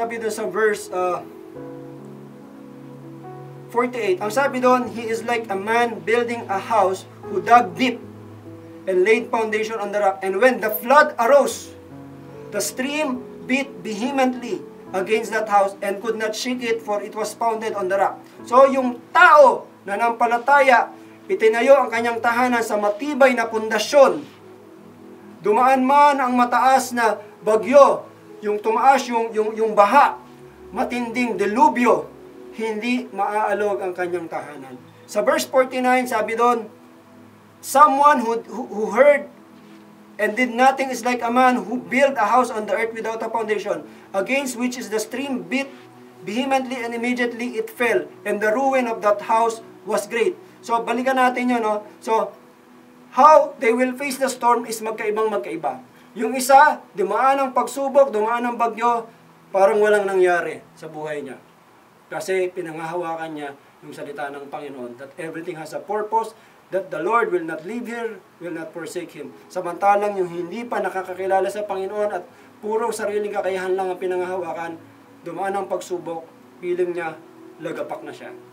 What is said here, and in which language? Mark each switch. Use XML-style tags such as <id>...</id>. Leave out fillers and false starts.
<tl>Sabi doon sa verse 48, ang sabi doon,</tl> <en>he is like a man building a house who dug deep and laid foundation on the rock. And when the flood arose, the stream beat vehemently against that house and could not shake it, for it was founded on the rock.</en> <tl>So, yung tao na nampalataya, itinayo ang kanyang tahanan sa matibay na pundasyon. Dumaan man ang mataas na bagyo, yung tumaas yung baha, matinding delubyo, hindi maaalog ang kanyang tahanan. Sa verse 49, sabi doon,</tl> <en>someone who heard and did nothing is like a man who built a house on the earth without a foundation, against which is the stream beat vehemently, and immediately it fell, and the ruin of that house was great. So,</en> <tl>balikan natin yun, no?</tl> <en>So, how they will face the storm is</en> <tl>magkaiba. Yung isa, dumaan ang pagsubok, dumaan ang bagyo, parang walang nangyari sa buhay niya. Kasi pinanghahawakan niya yung salita ng Panginoon,</tl> <en>that everything has a purpose, that the Lord will not leave here, will not forsake him.</en> <tl>Samantalang yung hindi pa nakakakilala sa Panginoon at puro sariling kakayahan lang ang pinanghahawakan, dumaan ang pagsubok, piling niya, lagapak na siya.</tl>